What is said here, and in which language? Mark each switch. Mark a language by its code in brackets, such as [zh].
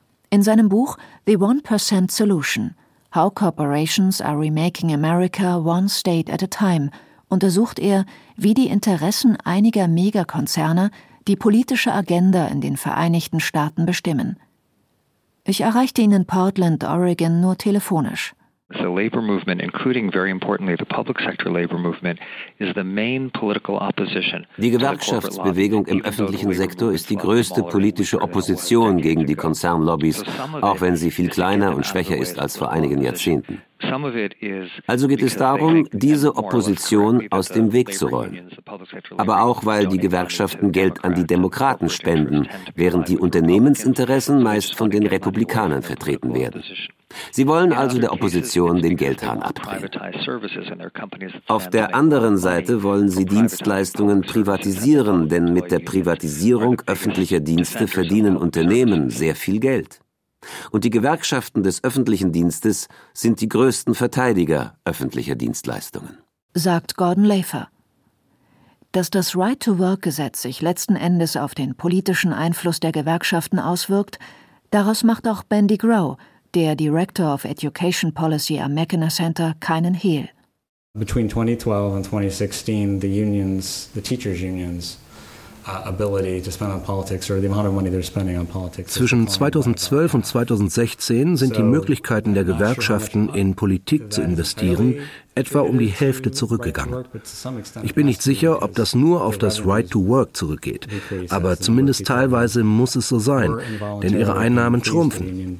[de] In seinem Buch »The 1% Solution – How Corporations Are Remaking America One State at a Time« untersucht er, wie die Interessen einiger Megakonzerne die politische Agenda in den Vereinigten Staaten bestimmen. Ich erreichte ihn in Portland, Oregon, nur telefonisch. [en] The labor movement, including very importantly the public sector labor movement, is the main political opposition. [de] Die Gewerkschaftsbewegung im öffentlichen Sektor ist die größte politische Opposition gegen die Konzernlobbys, auch wenn sie viel kleiner und schwächer ist als vor einigen Jahrzehnten. Also geht es darum, diese Opposition aus dem Weg zu räumen. Aber auch, weil die Gewerkschaften Geld an die Demokraten spenden, während die Unternehmensinteressen meist von den Republikanern vertreten werden. Sie wollen also der Opposition den Geldhahn abdrehen. Auf der anderen Seite wollen sie Dienstleistungen privatisieren, denn mit der Privatisierung öffentlicher Dienste verdienen Unternehmen sehr viel Geld. Und die Gewerkschaften des öffentlichen Dienstes sind die größten Verteidiger öffentlicher Dienstleistungen, sagt Gordon Lafer. Dass das Right-to-Work-Gesetz sich letzten Endes auf den politischen Einfluss der Gewerkschaften auswirkt, daraus macht auch Bendy Grow, der [en] Director of Education Policy [de] am Mackinac Center, keinen Hehl. [en] Between 2012 and 2016, the unions, the teachers' unions, [de] zwischen 2012 und 2016 sind die Möglichkeiten der Gewerkschaften, in Politik zu investieren, etwa um die Hälfte zurückgegangen. Ich bin nicht sicher, ob das nur auf das Right to Work zurückgeht, aber zumindest teilweise muss es so sein, denn ihre Einnahmen schrumpfen.